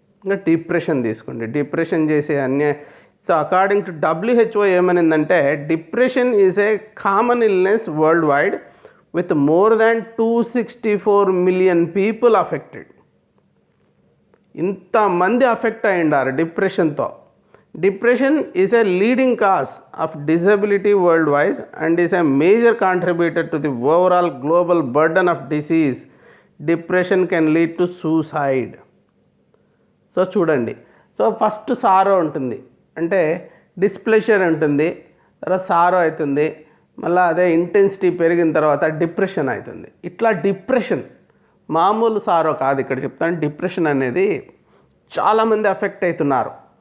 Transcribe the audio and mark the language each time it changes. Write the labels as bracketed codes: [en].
[te] ఇంకా డిప్రెషన్ తీసుకోండి, డిప్రెషన్ చేసే [en] so according to WHO [te] ఏమనిందంటే, [en] Depression is a common illness world wide with more than 264 million people affected. [te] ఇంతమంది affect అయ్యిండారు డిప్రెషన్తో. [en] Depression is a leading cause of disability worldwide and is a major contributor to the overall global burden of disease. Depression can lead to suicide. [te] So చూడండి, so first సారో ఉంటుంది, అంటే డిస్ప్లెషర్ ఉంటుంది, తర్వాత సారో అవుతుంది, మళ్ళీ అదే intensity పెరిగిన తర్వాత డిప్రెషన్ అవుతుంది. ఇట్లా డిప్రెషన్ మామూలు సారో కాదు, ఇక్కడ చెప్తాను. డిప్రెషన్ అనేది చాలామంది అఫెక్ట్ అవుతున్నారు.